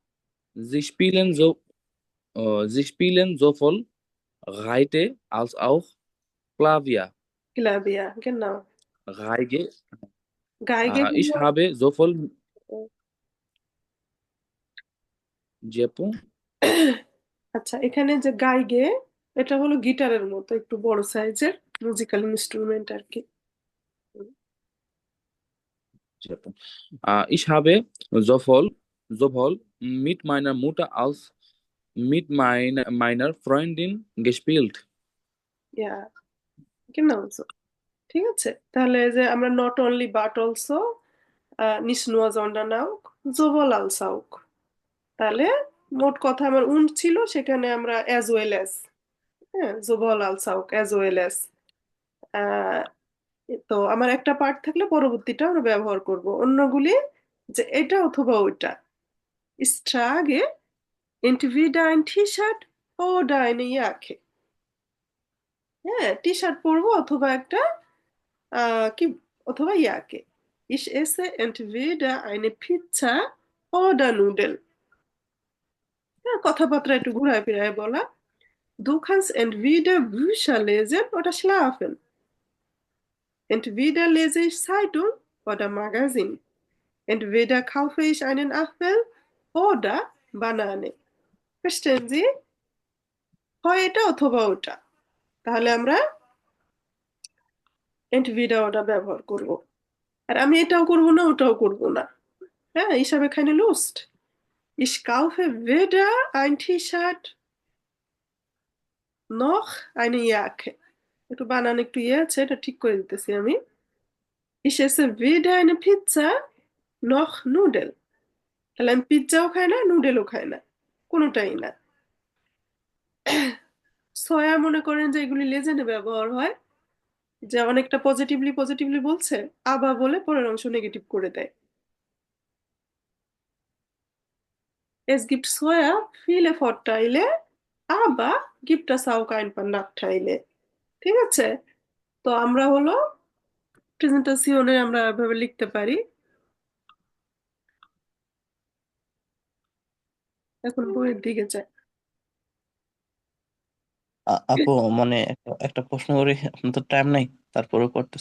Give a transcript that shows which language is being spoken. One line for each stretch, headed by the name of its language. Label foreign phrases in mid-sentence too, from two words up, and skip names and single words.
German: Sie spielen sowohl Reite als auch Klavier. Klavier, genau. Geige. Geige Ich
Bangla: হলো
German: habe sowohl Japan.
Bangla: আচ্ছা, এখানে যে গাইগে, এটা হলো গিটারের মতো একটু বড় সাইজের মিউজিক্যাল ইনস্ট্রুমেন্ট আর কি।
German: Japan. Ich habe sowohl mit meiner Mutter als mit meiner Freundin gespielt. ইয়া genau so.
Bangla: ঠিক আছে, তাহলে এই যে আমরা
English: not only but also
German: nicht nur sondern auch sowohl als auch.
Bangla: তাহলে মোট কথা আমার উন ছিল, সেখানে আমরা
English: as well as,
Bangla: হ্যাঁ,
German: sowohl als auch
English: as well as
Bangla: আহ তো আমার একটা পার্ট থাকলে পরবর্তীটা আমরা ব্যবহার করব, অন্যগুলি যে এটা অথবা ওইটা।
German: Ich trage entweder ein T-Shirt oder eine Jacke।
Bangla: হ্যাঁ, টি শার্ট পরবো অথবা একটা কি অথবা ইয়াকে।
German: Ich esse entweder eine Pizza oder Nudeln।
Bangla: হ্যাঁ, কথাবার্তা একটু ঘুরায় ফিরায় বলা।
German: Du kannst entweder Bücher lesen oder schlafen। Entweder lese ich Zeitung oder Magazin। Entweder kaufe ich einen Apfel oder Banane। Verstehen Sie?
Bangla: হয় এটা অথবা ওটা। তাহলে আমরা entweder ওটা ব্যবহার করব। আর আমি এটাও করব না ওটাও করব না। হ্যাঁ,
German: ich habe keine Lust। Ich kaufe weder ein T-Shirt noch eine Jacke।
Bangla: একটু বানান একটু ইয়ে আছে, এটা ঠিক করে দিতেছি আমি।
German: Ich esse weder eine Pizza noch Nudeln।
Bangla: তাহলে আমি পিৎজাও খাই না, নুডেলও খাই না, কোনোটাই না। সয়া মনে করেন যে এগুলি লেজেন্ডে ব্যবহার হয়, যে অনেকটা
English: positively positively
Bangla: বলছে, আবা বলে পরের অংশ নেগেটিভ করে দেয়।
German: Es gibt Soja viele Vorteile, aber gibt es auch ein paar Nachteile।
Bangla: ঠিক আছে, তো আমরা হলো প্রেজেন্টেশনে আমরা এভাবে লিখতে পারি। এখন বইয়ের দিকে যাই। আপু মানে একটা প্রশ্ন করি, আপনার তো টাইম নাই, তারপরে করতেছে।